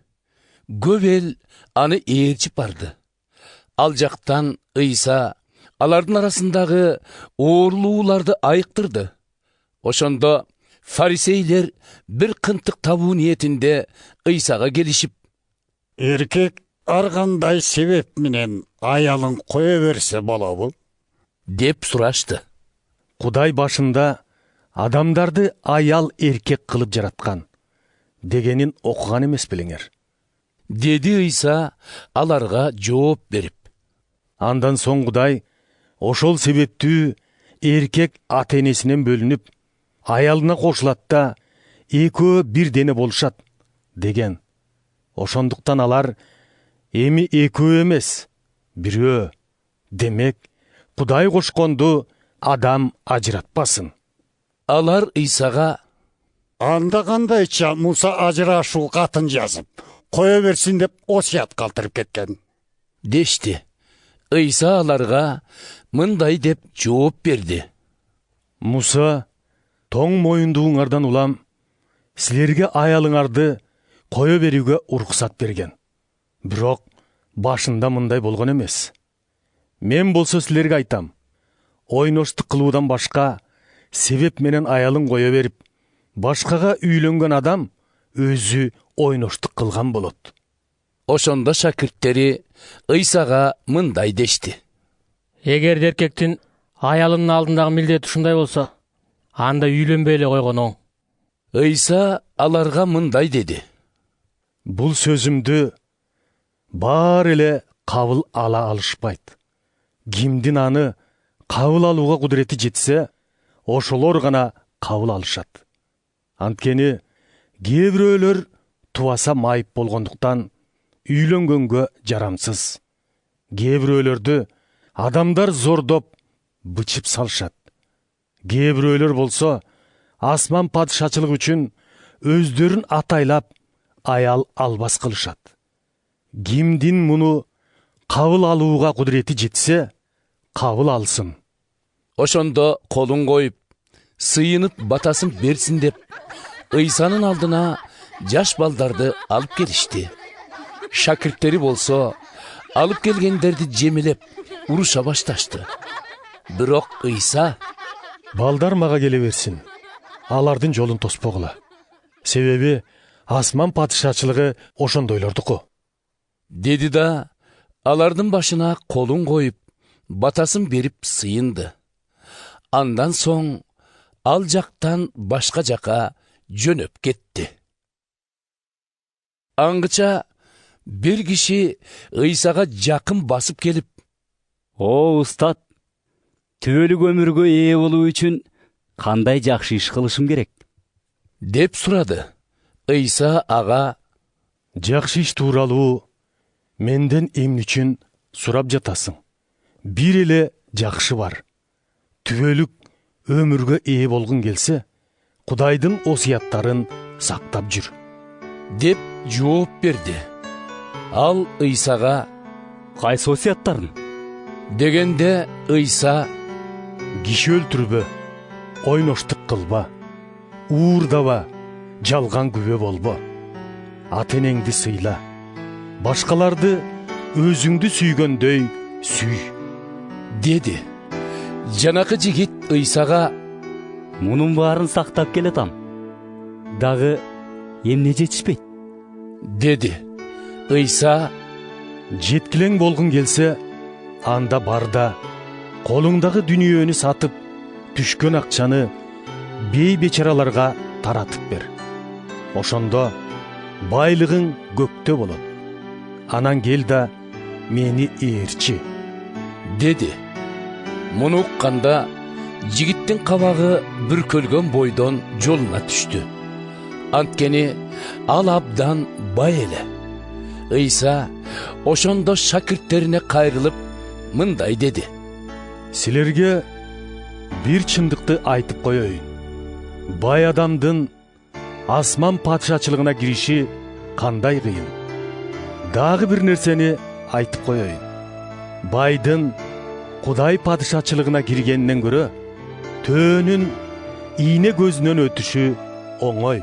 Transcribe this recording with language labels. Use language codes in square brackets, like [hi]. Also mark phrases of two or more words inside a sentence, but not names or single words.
[ky] Гөвел аны эгирчип барды. Алжактан Иса, алардын арасындагы угурлугуларда айыктырды. Ошондо фарисейлер бир кынтык табу ниетинде Исага келишип, Erkek argандай себеп менен аялын коё берсе болобу? деп сурашты. Құдай башында адамдарды аял еркек қылып жаратқан дегенин оқыған емес біліңер. Деди Иса аларга жооп берип. Андан соң Құдай ошол себептүү еркек ата-энесинен бөлүнүп, аялына кошулат да экөө бир дене болушат деген. Ошондуктан алар эми экөө эмес, бирөө. Демек, Құдай кошконду адам ажыратпасын. Алар Исага, Анда кандайча Муса ажырашуу катын жазып, коя берсин деп осуят калтырып кеткен. дешти. Иса аларга мындай деп жооп берди. Муса, тоң моюндуңардан улам, силерге аялыңарды кое берүүгө уруксат берген. Бирок башында мындай болгон эмес. Мен болсо силерге айтам, ойноштук кылуудан башка себеп менен аялын кое берип, башкага үйлөнгөн адам өзү ойноштук кылган болот. Ошондо шакирттери Исага мындай дешти. Эгер эркектин аялынын алдындагы милдети ушундай болсо, анда үйлөнбөй эле койгон оң. Иса аларга мындай деди. Бул сөзүмдү баар эле кабыл ала алышпайт. Кимдин аны кабыл алууга кудурети жетсе, ошолор гана кабыл алышат. Анткени кээ бирөөлөр тубаса майып болгондуктан үйлөнгөнгө жарамсыз. Кээ бирөөлөрдү адамдар зордоп бычып салышат. Кээ бирөөлөр болсо асман падышачылык үчүн өздөрүн атайлап аял албас кылышат. Кимдин муну кабыл алууга кудурети жетсе, кабыл алсын. Ошондо колун коюп, сыйынып батасын берсин деп, Исанын алдына жаш балдарды алып келишти. Шакирттери болсо, алып келгендерди жемелеп, уруша башташты. Бирок İsa, Балдар мага келе берсин. Алардын жолун тоспогула. Себеби асман падышачылыгы ошондойлордуку. деди да, алардын башына колун коюп, батасын берип сыйынды. Андан соң, алжактан башка жакка жөнөп кетти. Аңгыча, бир киши Исага жакын басып келип, О, устат, түбөлүк өмүргө ээ болуу үчүн кандай жакшы иш кылышым керек? деп сурады. Иса ага, Жакшы иш тууралуу менден эмне үчүн сурап жатасың? Бир эле жакшы бар. Түбөлүк өмүргө ээ болгун келсе, Кудайдын осуяттарын сактап жүр. dep жооп берди. Ал Исага, Кайсы осуяттарын? дегенде Иса, Киши өлтүрбө, ойноштук кылба, уурдаба, жалган күбө болбо, ата-энеңди сыйла, башкаларды өзүңдү сүйгөндөй сүй. деди. Жанагы жигит Исага, Мунун баарын сактап келатам. Дагы эмне жетишпейт? деди. Иса, Жеткилең болгун келсе, анда бар да, колуңдагы дүнүйөнү сатып, түшкөн акчаны бей бечараларга таратып бер. Ошондо байлыгың көктө болот. Анан кел да мени ээрчи. dedi. Муну укканда, жигиттин кабагы бүркөлгөн бойдон жолуна түштү. Анткени ал абдан бай эле. Иса ошондо шакирттерине кайрылып мындай деди. Силерге бир чындыкты айтып коеюн. Бай адамдын асман падышачылыгына кириши кандай кыйын. Дагы бир нерсени айтып коеюн. байдын Кудай падышачылыгына киргенден көрө төөнүн ийне көзүнөн өтүшү оңой.